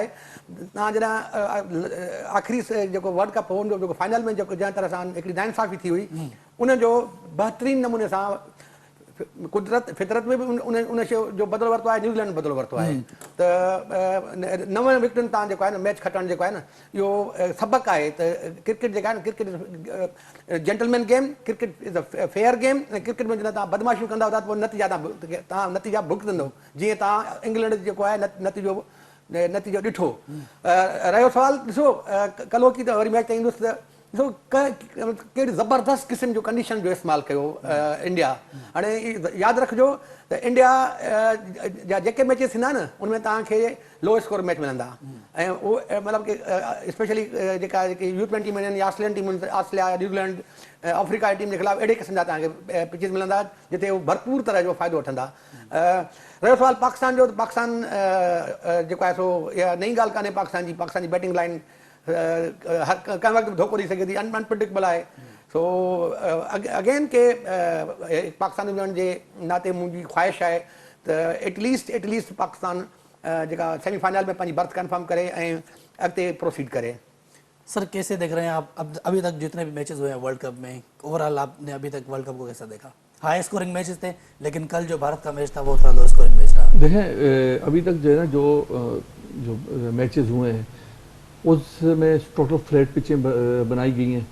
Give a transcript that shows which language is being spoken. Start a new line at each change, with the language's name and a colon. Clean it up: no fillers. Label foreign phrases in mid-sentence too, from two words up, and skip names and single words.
Sindhi: तव्हां जॾहिं आख़िरी जेको वर्ल्ड कप हो, जेको फाइनल में जेको जंहिं तरह सां हिकिड़ी नाइंसाफ़ी थी हुई, उनजो बहितरीनु नमूने सां कुदरत फितरत में बि उन शइ जो बदिलो वरितो आहे, न्यूज़ीलैंड बदिलो वरितो आहे। त 9 विकेटुनि तां जेको आहे न मैच खटणु जेको आहे न, इहो सबक़ु आहे त क्रिकेट जेका आहे न,
English: cricket gentleman game, cricket is a fair game.
Sindhi: ऐं क्रिकेट में जॾहिं तव्हां बदमाशियूं कंदा त पोइ तव्हां नतीजा भुगतंदो, जीअं तव्हां इंग्लैंड जेको आहे नतीजो ॾिठो। रहियो सुवाल, ॾिसो कल्होकी त वरी मैच ते ईंदुसि त ॾिसो कहिड़ी ज़बरदस्त क़िस्म जो कंडीशन जो इस्तेमालु कयो इंडिया। हाणे यादि रखिजो त इंडिया जा जेके मैचिस थींदा न, उनमें तव्हांखे
English: low score match
Sindhi: मिलंदा। ऐं उहो मतिलबु की स्पेशली जेका U20 में आहिनि या ऑस्ट्रेलियन टीम, ऑस्ट्रेलिया, न्यूज़ीलैंड, अफ्रीका जी टीम जे ख़िलाफ़ु अहिड़े क़िस्म जा तव्हांखे पिचिस मिलंदा जिते उहो भरपूर तरह जो फ़ाइदो वठंदा। रहियो सुवाल पाकिस्तान जो, पाकिस्तान जेको आहे सो इहा नई ॻाल्हि कान्हे। पाकिस्तान जी बैटिंग लाइन हर कंहिं वक़्तु बि धोखो ॾेई सघे थी, अनप्रिडिक्टेबल आहे।
English: so again
Sindhi: के पाकिस्तान वञण जे नाते मुंहिंजी ख़्वाहिश आहे त एटलीस्ट पाकिस्तान जेका सेमीफाइनल में पंहिंजी बर्थ कंफर्म करे ऐं अॻिते प्रोसीड करे।
Hindi: सर, कैसे देख रहे हैं आप अभी तक जितने भी मैचेस हुए हैं वर्ल्ड कप में, ओवरऑल आपने अभी तक वर्ल्ड कप को कैसा देखा?
English: high scoring matches
Hindi: थे, लेकिन कल जो भारत का मैच था वो थोड़ा
English: low scoring match
Hindi: रहा। देखें, अभी तक जो है ना जो मैचेस हुए हैं उसमें
English: total flat
Hindi: पिचें बनाई गई हैं।